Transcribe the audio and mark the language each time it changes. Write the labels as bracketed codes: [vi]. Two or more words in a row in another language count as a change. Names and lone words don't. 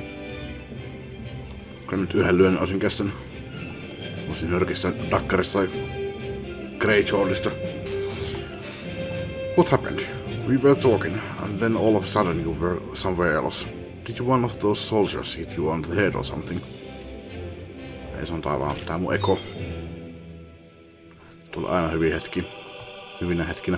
[fi] Kyllä nyt yhden lyön olisin kestänyt. Olisin nyrkistä, dakkarista tai Greyjawlista. [en] What happened? We were talking, and then all of a sudden you were somewhere else. Did you one of those soldiers hit you on the head or something? [fi] Ei se on vaan tää mun eko. Tulee aina hyvinä hetkinä.